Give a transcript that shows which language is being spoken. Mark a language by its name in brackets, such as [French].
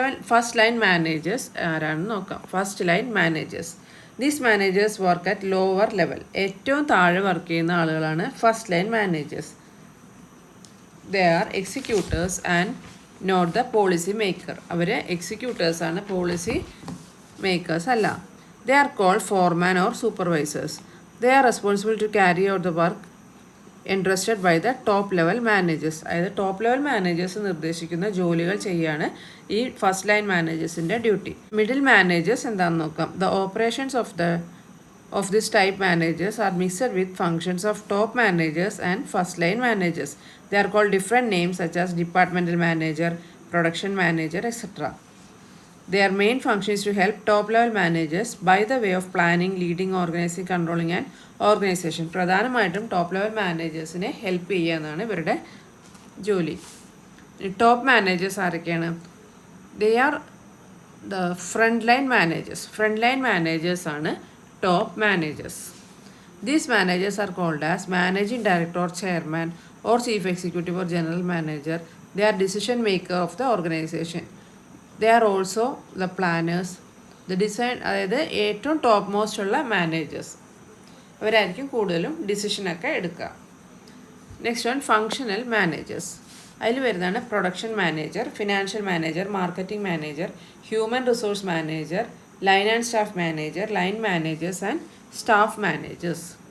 [Malayalam] First line managers ആരാണെന്ന് നോക്കാം. First line managers. [English] These managers work at lower level. [Malayalam] ഏറ്റവും താഴെ വർക്ക് ചെയ്യുന്ന ആളുകളാണ് first line managers. [English] They are executors and not the policy maker. [Malayalam] Our എക്സിക്യൂട്ടേഴ്സാണ്, policy makers അല്ല. [English] They are called foreman or supervisors. They are responsible to carry out the work entrusted by the top level managers. [Malayalam] അതായത് top level managers നിർദ്ദേശിക്കുന്ന ജോലികൾ ചെയ്യാണ് ഈ first line മാനേജേഴ്സിൻ്റെ duty. Middle managers എന്താണെന്ന് നോക്കാം. [English] The operations of this type managers are mixed with functions of top managers and first line managers. They are called different names such as departmental manager, production manager, etc. Their main function is to help top level managers by the way of planning, leading, organizing, controlling and organization. [Malayalam] പ്രധാനമായിട്ടും top level മാനേജേഴ്സിനെ help ചെയ്യുക എന്നാണ് ഇവരുടെ ജോലി. Top managers ആരൊക്കെയാണ്? [English] They are the front line managers. [Malayalam] Front line managers ആണ് top managers. [English] These managers are called as managing director or chairman or chief executive or general manager. They are decision maker of the organization. They are also the planners, the design. [Malayalam] അതായത് ഏറ്റവും top most ഉള്ള managers അവരായിരിക്കും കൂടുതലും ഡിസിഷനൊക്കെ എടുക്കുക. Next one functional managers. അതിൽ വരുന്നതാണ് production manager, financial manager, marketing manager, human resource manager, line and staff manager, line managers and staff managers.